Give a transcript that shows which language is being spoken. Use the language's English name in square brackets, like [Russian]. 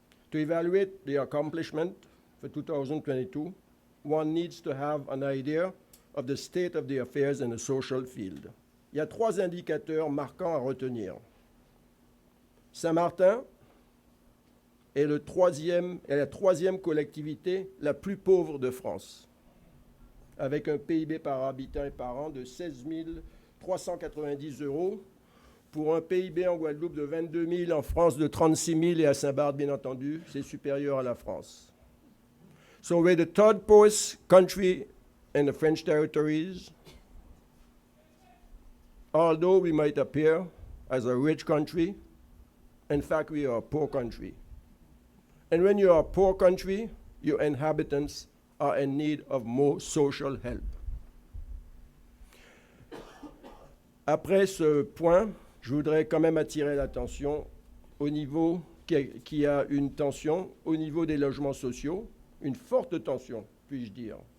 [English] To evaluate the accomplishment for 2022, one needs to have an idea of the state of the affairs in the social field. [French] Il y a 3 indicateurs marquants à retenir. Saint-Martin est la troisième collectivité la plus pauvre de France, avec un PIB par habitant et par an de 16 390 € pour un PIB en Guadeloupe de 22 000, en France de 36 000 et à Saint-Barth, bien entendu, c'est supérieur à la France. [English] So we're the third poorest country in the French territories, although we might appear as a rich country, in fact, we are a poor country. And when you are a poor country, your inhabitants are in need of more social help. [French] Après ce point, je voudrais quand même attirer l'attention au niveau qui a une tension au niveau des logements sociaux, une forte tension, puis-je dire.